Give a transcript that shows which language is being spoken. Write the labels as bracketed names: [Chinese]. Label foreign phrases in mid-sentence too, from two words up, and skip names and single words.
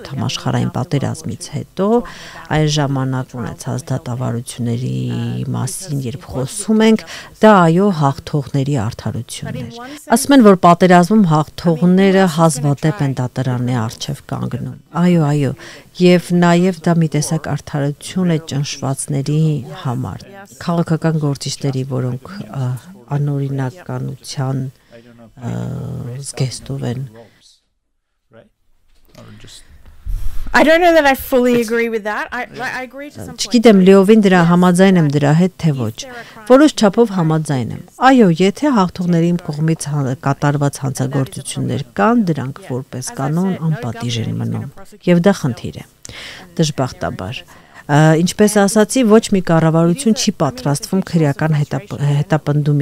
[Armenian] համաշխարհային պատերազմից հետո, այն ժամանակ ունեցած դատավարությունների մասին, երբ խոսում ենք, դա այո հաղթողների արդարությունն էր։ Ասում են, որ պատերազմում հաղթողները հազվադեպ են դատարանի առջև կանգնում։ Այո, եւ նաեւ դա մի տեսակ արդարություն է ճնշվածների համար, քաղաքական գործիչների, որոնք անօրինականության զգեստով են։ [English] I don't know that I fully agree with that. I agree to some point. [Armenian] Չգիտեմ լիովին դրա համաձայն եմ դրա հետ թե ոչ։ Որոշ չափով համաձայն եմ։ Այո, եթե հաղթողների կողմից կատարված հանցագործություններ կան, դրանք որպես կանոն անպատիժ են մնում։ Եվ դա խնդիր է։ Դժբախտաբար Ինչպես ասացի, ոչ մի կառավարություն չի պատրաստվում քրեական հետապնդում